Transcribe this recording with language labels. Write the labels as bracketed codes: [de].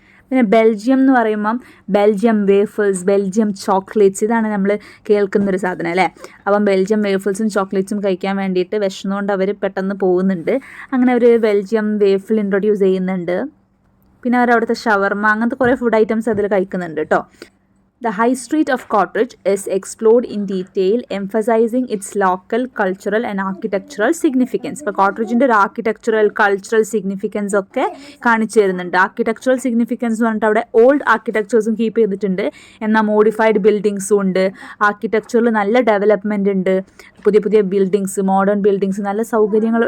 [ml] പിന്നെ ബെൽജിയം എന്ന് പറയുമ്പം ബെൽജിയം വേഫേഴ്സ്, ബെൽജിയം ചോക്ലേറ്റ്സ്, ഇതാണ് നമ്മൾ കേൾക്കുന്നൊരു സാധനം അല്ലേ. അപ്പം ബെൽജിയം വേഫേഴ്സും ചോക്ലേറ്റ്സും കഴിക്കാൻ വേണ്ടിയിട്ട് വിഷമമുകൊണ്ട് അവർ പെട്ടെന്ന് പോകുന്നുണ്ട്. അങ്ങനെ അവർ ബെൽജിയം വേഫിൾ ഇൻട്രൊഡ്യൂസ് ചെയ്യുന്നുണ്ട്. പിന്നെ അവർ അവിടുത്തെ ഷവർമ അങ്ങനത്തെ കുറേ ഫുഡ് ഐറ്റംസ് അതിൽ കഴിക്കുന്നുണ്ട് കേട്ടോ. [en] The high street of Cottredge is explored in detail, emphasizing its local cultural and architectural significance. [ml] ഇപ്പോൾ കോട്ട്രിഡ്ജിൻ്റെ ഒരു ആർക്കിടെക്ചറൽ കൾച്ചറൽ സിഗ്നിഫിക്കൻസ് ഒക്കെ കാണിച്ചു തരുന്നുണ്ട്. ആർക്കിടെക്ചറൽ സിഗ്നിഫിക്കൻസ് എന്ന് പറഞ്ഞിട്ട് അവിടെ ഓൾഡ് ആർക്കിടെക്ചേഴ്സും കീപ്പ് ചെയ്തിട്ടുണ്ട്, എന്നാൽ മോഡിഫൈഡ് ബിൽഡിങ്സും ഉണ്ട്. ആർക്കിടെക്ചറിൽ നല്ല ഡെവലപ്മെൻ്റ് ഉണ്ട്, പുതിയ പുതിയ ബിൽഡിങ്സ്, മോഡേൺ ബിൽഡിങ്സ്, നല്ല സൗകര്യങ്ങൾ.